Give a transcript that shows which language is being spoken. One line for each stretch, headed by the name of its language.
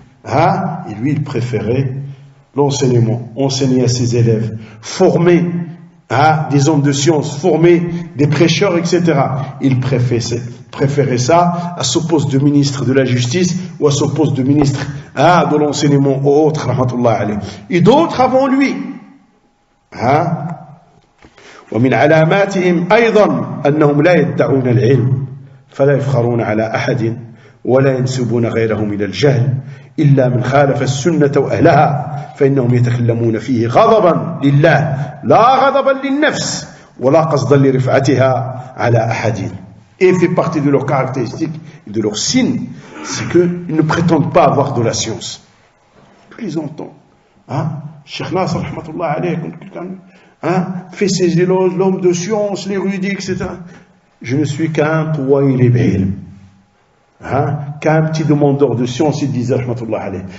French: Et lui, il préférait l'enseignement, enseigner à ses élèves, former des hommes de science, former des prêcheurs, etc. Il préférait ça à ce poste de ministre de la justice ou à ce poste de ministre de l'enseignement ou autre, rahmatullah alayh. Et d'autres avant lui.
Arabic: ومن علاماتهم أيضا أنهم لا يدعون العلم فلا يفخرون على أحد ولا ينسبون غيرهم إلى الجهل إلا من خالف السنة وأهلها فإنهم يتكلمون فيه غضبا لله لا غضبا للنفس ولا قصدا لرفعتها على أحد.
French: Et fait partie de leurs caractéristiques et de leurs signes, c'est qu'ils ne prétendent pas avoir de la science. Tous les entends. Cheikh Nasr, rahmatullah alayh, quand quelqu'un fait ses éloges, l'homme de science, l'érudit, etc. Je ne suis qu'un touwaïl ilm. Qu'un petit demandeur de science, il disait, rahmatullah alayh.